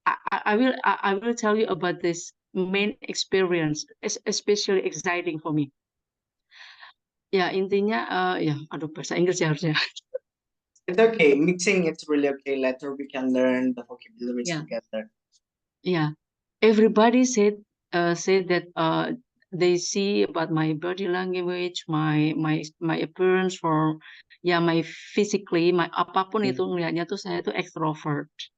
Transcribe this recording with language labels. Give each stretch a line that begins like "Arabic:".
English: I will tell you about this main experience, especially exciting for me.
Indonesian: Ya intinya ya, aduh bahasa Inggris ya harusnya.
English: It's okay. Mixing, it's really okay. Later we can learn the vocabularies Yeah. together. Yeah, everybody said that they see about my body language, my appearance, for my physically, my
Indonesian: apapun itu ngelihatnya tuh saya tuh extrovert.